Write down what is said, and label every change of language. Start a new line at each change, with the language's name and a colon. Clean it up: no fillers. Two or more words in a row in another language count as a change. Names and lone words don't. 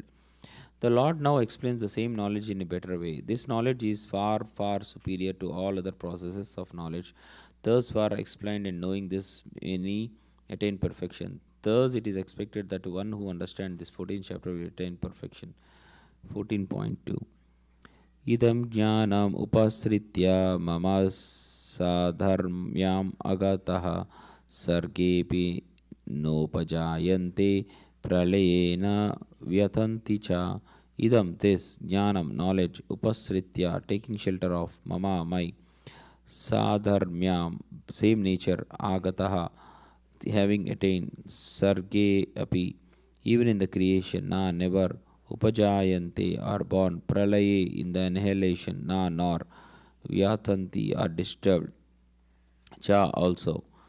English: The Lord now explains the same knowledge in a better way. This knowledge is far, far superior to all other processes of knowledge. Thus far explained, and knowing this, any attain perfection. Thus, it is expected that one who understands this 14th chapter will attain perfection.
Sanskrit: 14.2 Idam jnanam upasritya mama sadharmyam agataha sargepi nopajayante pralayena vyatanti cha.
English: Idam this jnanam knowledge upasritya taking shelter of mama my sadharmyam same nature agataha having attained
Sanskrit: sarge api
English: even in the creation na never upajayante are born pralaye in the annihilation na nor vyatanti are disturbed cha also.